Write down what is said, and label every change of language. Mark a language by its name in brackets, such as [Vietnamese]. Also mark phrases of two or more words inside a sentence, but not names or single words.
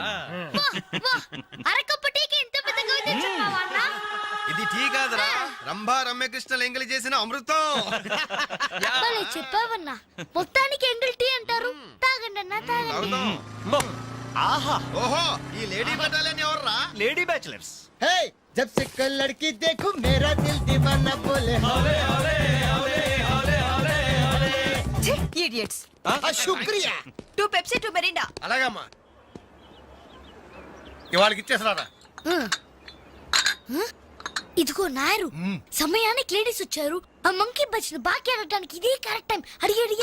[Telugu] అరకప్పు టీకి ఇంత పెద్ద కవిత చెప్పావా అన్న? ఇది టీ కాదురా, రంభా రమ్యకృష్ణ ఎంగిలి చేసిన అమృతం. భలే చెప్పావన్నా. మొత్తానికి ఎంగిల్ టీ అంటారు. తాగండి అన్న తాగండి. తాగుదాం. ఆహా ఓహో ఈ [English] lady battalion [Telugu] ఎవర్రా? [English] lady bachelors. [Hindi] हे जब से कल लड़की देखूं मेरा दिल दीवाना बोले हौले हौले हौले हौले हौले हौले. [Telugu] ఇడియట్స్. [Hindi] शुक्रिया. [Telugu] 2 Pepsi 2 Mirinda. అలాగమ్మా. ఇవాళకి ఇచ్చేసినారా? ఇదిగో నాయరు, సమయానికి లేడీస్ వచ్చారు. ఆ మంకీ బచ్చిన బాకీ అడగడానికి ఇదే [English] correct time. [Telugu] అడిగి అడిగి